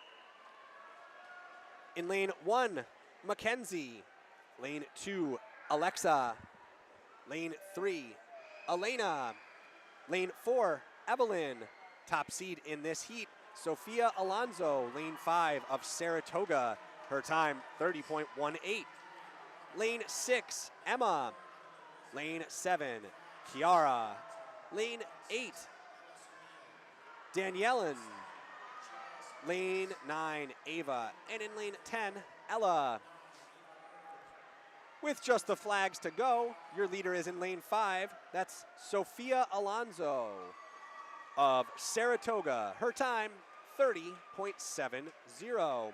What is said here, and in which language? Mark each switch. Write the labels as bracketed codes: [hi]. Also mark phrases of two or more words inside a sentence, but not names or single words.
[en] In lane 1, Mackenzie. Lane 2, Alexa. Lane 3, Elena. Lane 4, Evelyn. Top seed in this heat, Sophia Alonso. Lane 5 of Saratoga. Her time, 30.18. Lane 6, Emma. Lane 7, Kiara. Lane 8, Daniellen. Lane 9, Ava. And in lane 10, Ella. With just the flags to go, your leader is in lane 5. That's Sophia Alonso of Saratoga. Her time, 30.70.